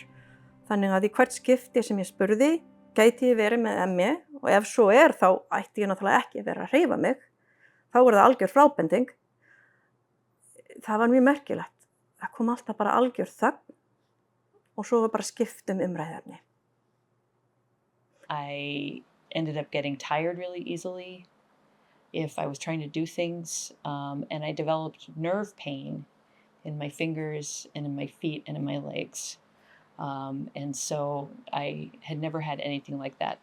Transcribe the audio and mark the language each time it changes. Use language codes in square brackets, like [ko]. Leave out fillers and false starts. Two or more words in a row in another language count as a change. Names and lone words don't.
[is] Þannig að í hvert skipti sem ég spurði, gæti ég verið með ME, og ef svo þá ætti ég náttúrulega ekki að vera að hreyfa mig. Þá það algjör frábending. Það var mjög merkilegt. Það kom alltaf bara algjör þögn og svo var bara skipt umræðuefni. [en] I ended up getting tired really easily if I was trying to do things, and I developed nerve pain in my fingers and in my feet and in my legs. And so I had never had anything like that.